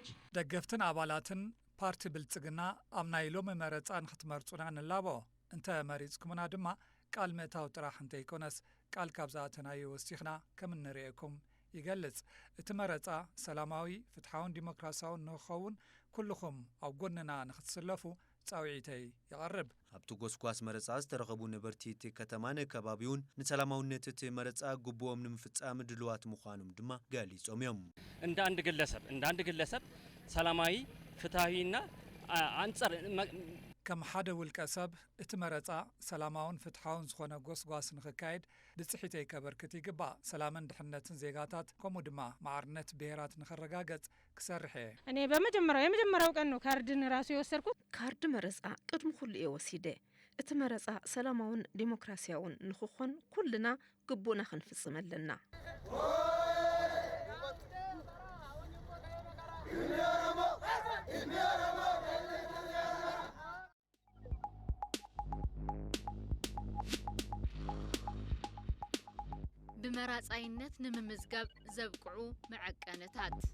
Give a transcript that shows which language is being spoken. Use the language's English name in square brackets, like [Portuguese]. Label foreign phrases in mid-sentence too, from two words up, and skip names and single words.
[Tigrinya] ደገፍትን አባላትን ፓርቲ ብልጽግና ኣብ ናይ ሎሚ መረፃ ንኽትመርፁና ንላቦ እንተ መሪፅኩምና ድማ ቃል ምእታው ጥራሕ እንተይኮነስ ቃል ካብ ዝኣተናዮ ወሲኽና ከም እንሪአኩም ይገልጽ እቲ መረፃ ሰላማዊ ፍትሓውን ዲሞክራሲያውን ንኽኸውን ኩልኹም ኣብ ጎንና ንኽትስለፉ ጻውዒተይ ይቐርብ ኣብቲ ጎስጓስ መረፃ ዝተረኸቡ ነበርቲ እቲ ከተማን ከባቢውን ንሰላማውነት እቲ መረፃ ግቦኦም ንምፍጻም ድልዋት ምዃኖም ድማ ገሊጾም እዮም [Amharic] እንደ አንድ ግለሰብ ሰላማዊ ፍትሃዊና አንጻር [Tigrinya] ከም ሓደ ውልቀ ሰብ እቲ መረፃ ሰላማውን ፍትሓውን ዝኾነ ጎስጓስ ንኽካየድ ብጽሒተይ ከበርክት ይግባእ ሰላምን ድሕነትን ዜጋታት ከምኡ ድማ ማዕርነት ብሔራት ንኽረጋገጽ ክሰርሕ እየ [Amharic] እኔ የመጀመሪያው ቀን ነው ካርድን ራሱ የወሰድኩት [Tigrinya] ካርድ መረፃ ቅድሚ ኩሉ እየ ወሲደ እቲ መረፃ ሰላማውን ዲሞክራሲያውን ንኽኾን ኩልና ግቡእና ክንፍጽም ኣለና ብመራፃይነት ንምምዝጋብ ዘብቅዑ መዐቀነታት